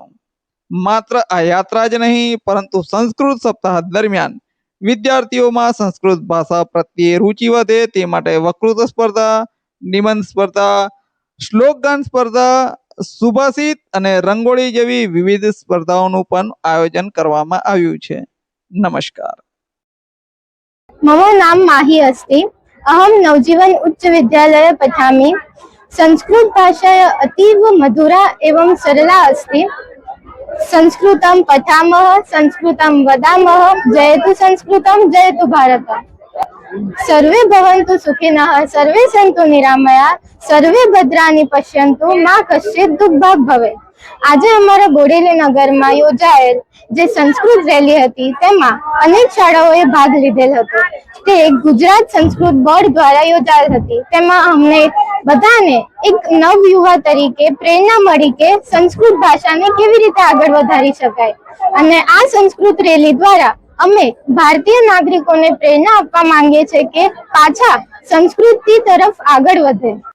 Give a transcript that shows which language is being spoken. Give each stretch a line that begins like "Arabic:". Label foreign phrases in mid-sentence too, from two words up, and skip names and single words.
Gujarati: માત્ર આ યાત્રા જ નહીં, પરંતુ સંસ્કૃત સપ્તાહ દરમિયાન વિદ્યાર્થીઓમાં સંસ્કૃત ભાષા પ્રત્યે રુચિ વધે તે માટે વક્તૃત્વ સ્પર્ધા, નિબંધ સ્પર્ધા, શ્લોકગાન સ્પર્ધા, સુભાષિત અને રંગોળી જેવી વિવિધ સ્પર્ધાઓનું પણ આયોજન કરવામાં આવ્યું છે। નમસ્કાર।
Sanskrit: मम नाम माही अस्ति। अहम नवजीवन उच्च विद्यालय पठामि। संस्कृत भाषा अतीव मधुरा एवं सरला अस्ति। संस्कृतं पठामः, संस्कृतं वदामः। जयतु संस्कृतं, जयतु भारत। सर्वे भवन्तु सुखिनः, सर्वे सन्तु निरामया, सर्वे भद्राणि पश्यन्तु, मा कश्चित् दुःखभाग् भवेत्।
Gujarati: આજે અમારા બોડેલી નગરમાં યોજાયેલ જે સંસ્કૃત રેલી હતી તેમાં અનેક શાળાઓએ ભાગ લીધેલ હતો। તે ગુજરાત સંસ્કૃત બોર્ડ દ્વારા યોજાયેલ હતી। તેમાં અમને બધાને એક નવયુવા તરીકે પ્રેરણા મળી કે સંસ્કૃત ભાષાને કેવી રીતે આગળ વધારી શકાય અને આ સંસ્કૃત રેલી દ્વારા અમે ભારતીય નાગરિકોને પ્રેરણા આપવા માંગીએ છીએ કે પાછા સંસ્કૃતિ તરફ આગળ વધે।